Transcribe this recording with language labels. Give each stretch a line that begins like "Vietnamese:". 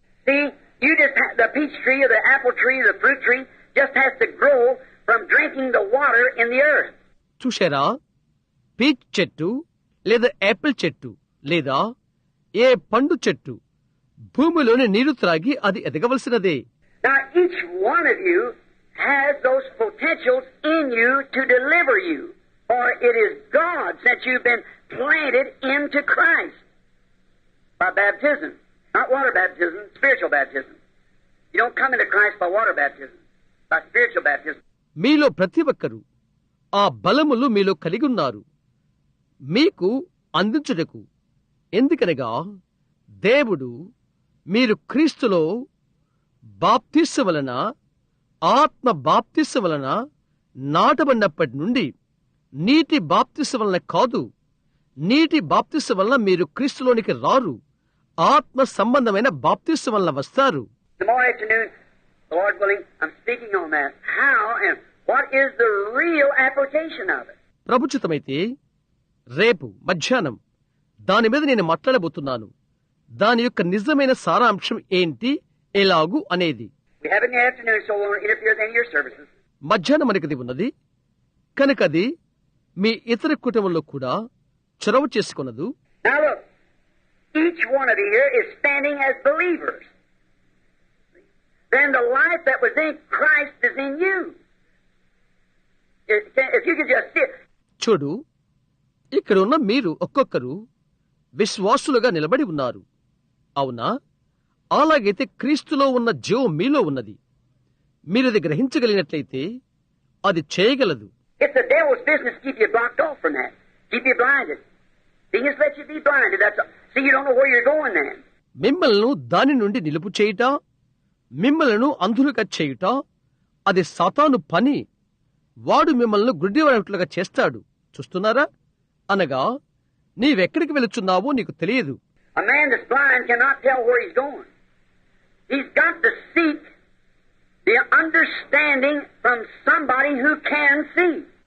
English: See, you just the peach tree or the apple tree or the fruit tree just has to grow from drinking the water in the earth.
Telugu: చూశారా, peach చెట్టు లేదా Apple చెట్టు లేదా ఏ పండు చెట్టు భూమిలోని నీరు త్రాగి అది ఎదగవలసినదే.
English: Now each one of you has those potentials in you to deliver you, for it is God since you've been planted into Christ by baptism, not water baptism, spiritual baptism. You don't come into Christ by water baptism, by spiritual baptism.
Telugu: మీలో ప్రతి ఒక్కరూ ఆ బలములు మీలో కలిగి ఉన్నారు మీకు అందించుటకు. ఎందుకనగా దేవుడు మీరు క్రీస్తులో బాప్తిస్సు వలన, ఆత్మ బాప్తిస్సు వలన నాటబడినప్పటి నుండి, నీటి బాప్తిస్సు వలన కాదు. నీటి బాప్తిస్సు వలన మీరు క్రీస్తులోనికి రారు, ఆత్మ సంబంధమైన బాప్తిస్సు వలన వస్తారు.
English: Tomorrow afternoon, Lord willing, I'm speaking on that. How and what is the real application of it?
Telugu: ప్రభుచితమైతే రేపు మధ్యాహ్నం దాని మీద నేను మాట్లాడబోతున్నాను. దాని యొక్క నిజమైన సారాంశం ఏంటి, ఎలాగు అనేది.
English: We have it in the afternoon, so we won't interfere with any of your services.
Telugu: మధ్యాహ్నం మనకది ఉన్నది కనుక అది మీ ఇతర కుటుంబంలో కూడా చొరవ చేసుకున్నదు.
English: Now look, each one of you here is standing as believers. Then the life that was in Christ is in you. If you could just see it.
Telugu: చూడు, ఇక్కడ ఉన్న మీరు ఒక్కొక్కరు విశ్వాసులుగా నిలబడి ఉన్నారు. అవునా? అలాగైతే క్రీస్తులో ఉన్న జీవం మీలో ఉన్నది. మీరది గ్రహించగలిగినట్లయితే అది చేయగలదు.
English: It's the devil's business to keep you blocked off from that. Keep you blinded. He just lets you be blinded. That's all. See, you don't know where you're going then.
Telugu: మిమ్మల్ని దాని నుండి నిలుపు చేయుట, మిమ్మల్ని అంధులుగా చేయుట అది సాతాను పని. వాడు మిమ్మల్ని గుడ్డివాడట్లుగా చేస్తాడు. చూస్తున్నారా? అనగా నీవెక్కడికి వెళుచున్నావో నీకు తెలియదు.
English: A man that's blind cannot tell where he's going. He's got to seek the understanding from somebody who can see.